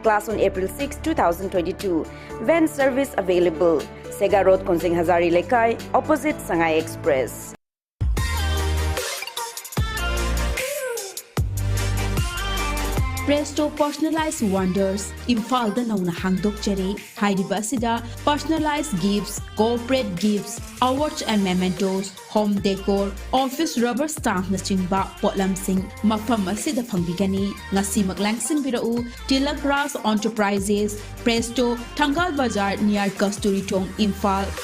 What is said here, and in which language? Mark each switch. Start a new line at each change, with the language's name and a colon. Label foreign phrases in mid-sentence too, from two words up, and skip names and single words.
English: Class on April 6, 2022. Van service available. Sega Road, Konsing Hazari Lekai, opposite Sangai Express. Presto Personalized Wonders,
Manipuri: Imphal da nauna hangdok jare, Hairiba sida,
English: personalized gifts, corporate gifts, awards and mementos, home decor, office rubber stamp
Manipuri: na chingba, potlam sing, mafam sida pangbigani, ngasi maglangsin birau,
English: Tilak Ras Enterprises, Presto, Tangal Bazar near Kasturi Tong, Imphal.